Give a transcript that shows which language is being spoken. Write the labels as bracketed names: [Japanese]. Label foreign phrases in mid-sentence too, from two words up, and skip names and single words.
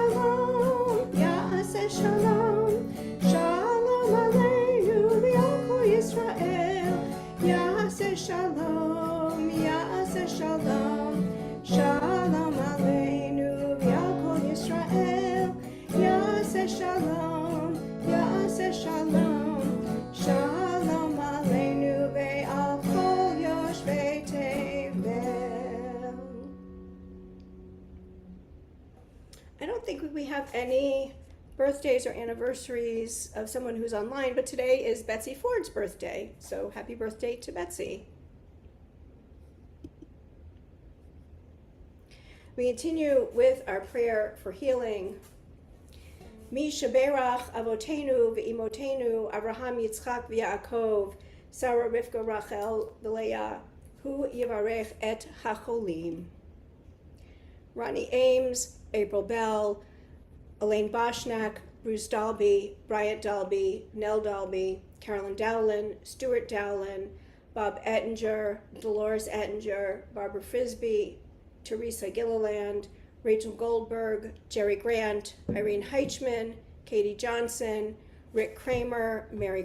[Hebrew] שלום, שלום עלינו, ועל כל ישראל, יעשה שלום, שלום עלינו, ועל כל ישראל, יעשה שלום, שלום עלינו, ועל כל יושבי תבל. [English] I don't think we have any birthdays or anniversaries of someone who's online, but today is Betsy Ford's birthday, so happy birthday to Betsy. We continue with our prayer for healing. [Hebrew] מי שברך אבותינו ואמותינו אברהם יצחק ויעקב שרה רבקה רחל ולאה הוא יברך את החולים. [English] Ronnie Ames, April Bell, Elaine Boschnack, Bruce Dalby, Bryant Dalby, Nell Dalby, Carolyn Dowlin, Stuart Dowlin, Bob Ettinger, Dolores Ettinger, Barbara Frisbee, Teresa Gilliland, Rachel Goldberg, Jerry Grant, Irene Heichman, Katie Johnson, Rick Kramer, Mary